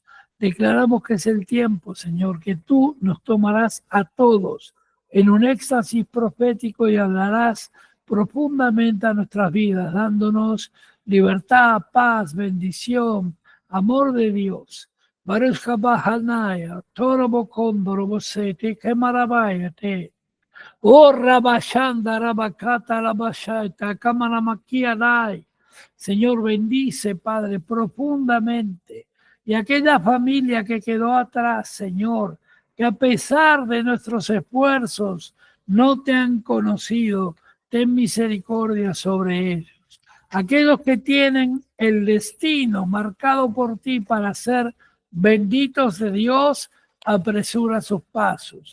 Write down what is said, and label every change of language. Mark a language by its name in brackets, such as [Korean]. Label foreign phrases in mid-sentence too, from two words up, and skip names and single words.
[Spanish] Declaramos que es el tiempo, Señor, que tú nos tomarás a todos en un éxtasis profético y hablarás profundamente a nuestras vidas, dándonos libertad, paz, bendición, amor de Dios. [Hebrew] Baruch haba Hanaya, Torobo Kondoro Bosete, [Spanish] que maravillote. Oh Rabashanda, Rabakata, Rabashaita, Kamanamakia Dai. Señor, bendice, Padre, profundamente y aquella familia que quedó atrás, Señor, que a pesar de nuestros esfuerzos no te han conocido, ten misericordia sobre ellos. Aquellos que tienen el destino marcado por ti para ser benditos de Dios, apresura sus pasos.